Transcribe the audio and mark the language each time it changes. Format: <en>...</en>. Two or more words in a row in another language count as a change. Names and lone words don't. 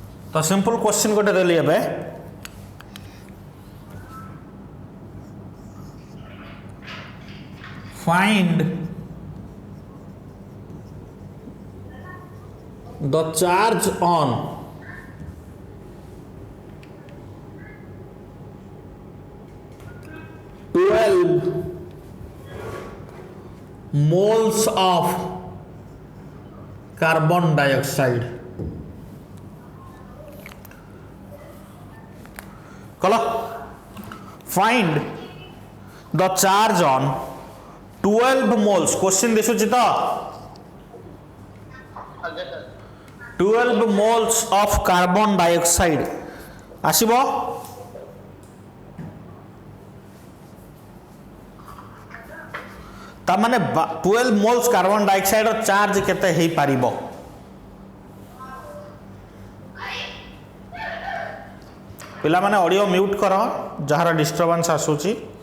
<en>तो simple question</en> <or>ଗୋଟେ ଦେଲି ଏବେ</or> <en>find the charge on moles of carbon dioxide. कलो find the charge on 12 moles.</en> <or>କ୍ୱେଶ୍ଚନ ଦିଶୁଛି ତ 12</or> <en>moles of carbon dioxide</en> <or>ଆସିବୋ ତା ମାନେ 12</or> <en>moles carbon dioxide</en> <or>ରୋ ଚାର୍ଜ କେତେ ହେଇ ପାରିବୋ ପିଲା ମାନେ</or> <en>audio mute</en> <or>କରୋ ଯାହାର ଡିଷ୍ଟର୍ବାନ୍ସ ଆସୁଛି</or>